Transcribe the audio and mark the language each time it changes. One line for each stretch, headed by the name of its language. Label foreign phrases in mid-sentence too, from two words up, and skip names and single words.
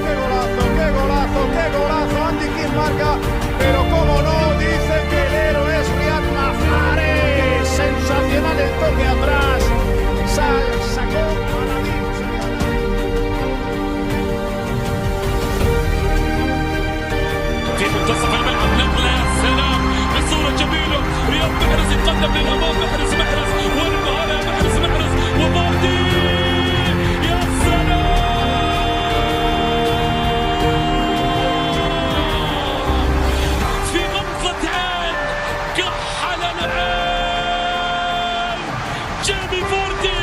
Spanish: ¡Qué golazo, qué golazo! Andy Kim marca, pero como no, dice que el héroe es Riyad Mahrez. Sensacional el toque atrás. Sacó
Arabic: في منتصف الملعب نقلة يا سلام بصورة جميلة. رياض محرز يتقدم للأمام. محرز والمهارة محرز وفاردي يا سلام في غمضة عين كحل العين جيمي فاردي.